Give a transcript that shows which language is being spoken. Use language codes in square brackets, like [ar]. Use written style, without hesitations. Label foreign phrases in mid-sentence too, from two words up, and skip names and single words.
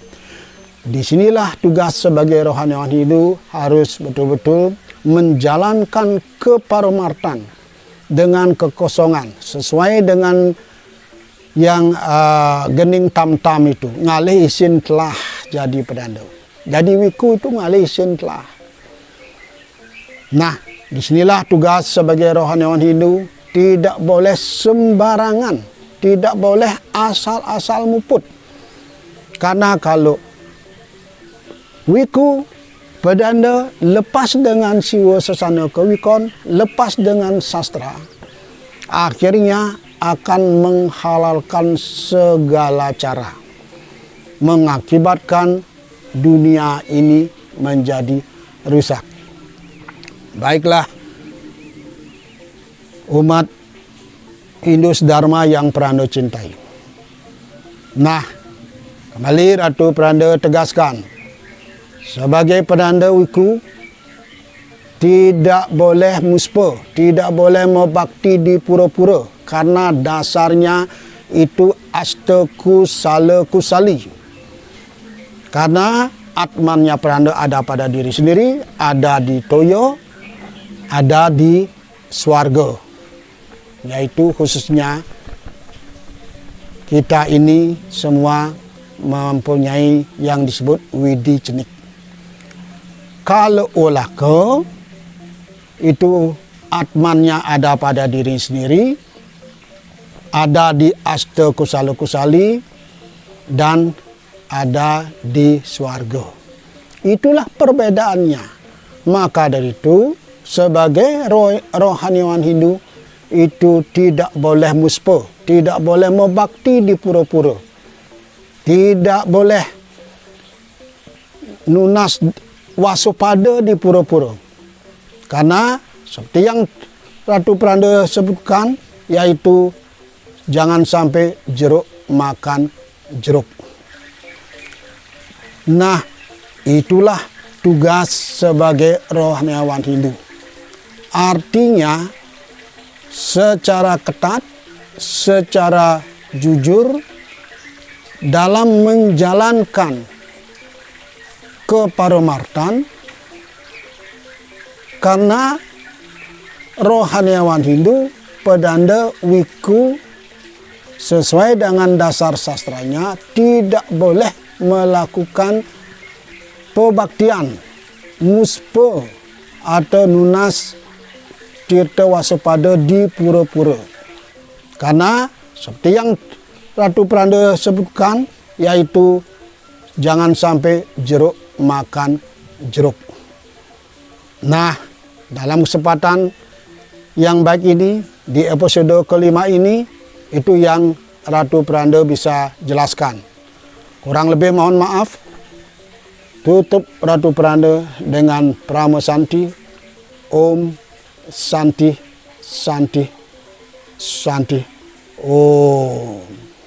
[id] Disinilah tugas sebagai rohaniawan Hindu harus betul-betul menjalankan keparomartan dengan kekosongan sesuai dengan yang gening tam-tam itu, [ban] ngalih isin telah [id] jadi pedanda. Jadi wiku itu [ban] ngalih isin telah. [id] Nah, disinilah tugas sebagai rohaniawan Hindu, tidak boleh sembarangan, tidak boleh asal-asal muput. Karena kalau wiku pedanda lepas dengan siwa sesana kewikon, lepas dengan sastra, akhirnya akan menghalalkan segala cara, mengakibatkan dunia ini menjadi rusak. Baiklah umat Hindu sedharma yang Pranda cintai. Nah, kembali Ratu Pranda tegaskan, sebagai pedanda wiku tidak boleh muspa, tidak boleh membakti di pura-pura, karena dasarnya itu astakusala kusali. Karena atmannya pedanda ada pada diri sendiri, ada di toyo, ada di swarga. Yaitu khususnya kita ini semua mempunyai yang disebut widi cenik. Kalau olah ke itu atmannya ada pada diri sendiri, ada di asta kusala kusali, dan ada di swarga. Itulah perbedaannya. Maka dari itu sebagai rohaniawan Hindu itu tidak boleh muspa, tidak boleh membakti di pura-pura, tidak boleh nunas waspada di pura-pura. Karena seperti yang Ratu Pranda sebutkan, yaitu jangan sampai jeruk makan jeruk. Nah, itulah tugas sebagai rohaniawan Hindu. Artinya secara ketat, secara jujur dalam menjalankan keparomartan, karena rohaniawan Hindu, pedanda wiku sesuai dengan dasar sastranya tidak boleh melakukan pebaktian, muspa atau nunas tirta waspada di pura-pura. Karena seperti yang Ratu Pranda sebutkan, yaitu jangan sampai jeruk makan jeruk. Nah, dalam kesempatan yang baik ini, di episode kelima ini, itu yang Ratu Pranda bisa jelaskan. Kurang lebih mohon maaf. Tutup Ratu Pranda dengan Prama Santi. [sa] Om Santi Santi Santi Om.